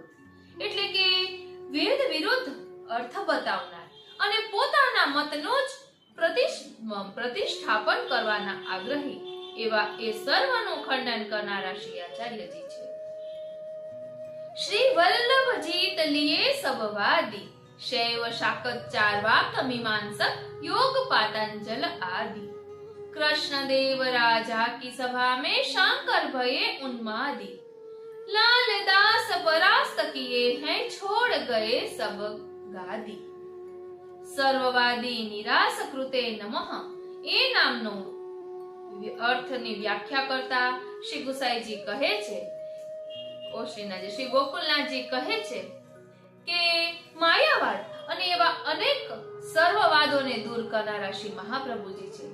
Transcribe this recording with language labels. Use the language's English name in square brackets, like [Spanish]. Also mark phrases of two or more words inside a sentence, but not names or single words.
[Gujarati] એટલે કે વેદ વિરુદ્ધ અર્થ બતાવનાર અને પોતાના મતનું જ પ્રતિષ્ઠાપન કરવાના આગ્રહી એવા એ સર્વનું ખંડન કરનારા શ્રી આચાર્યજી છે. [Hindi] श्री वल्लभ जीत लिए सबवादी, शैव शाकचार्वाक मीमांसक योग पातंजल आदि. कृष्ण देव राजा की सभा में शंकर भये उन्मादी. लालदास परास्त किए हैं छोड़ गए सब गादी. [Sanskrit] સર્વવાદી નિરાશ કૃતે નમઃ [Gujarati] એ નામનો અર્થની વ્યાખ્યા કરતા શ્રી ગુસાઈજી કહે છે, ઓશ્રીનાજી શ્રી ગોકુલનાથજી કહે છે કે માયાવાદ અને એવા અનેક સર્વવાદોને દૂર કરનારા શ્રી મહાપ્રભુજી છે.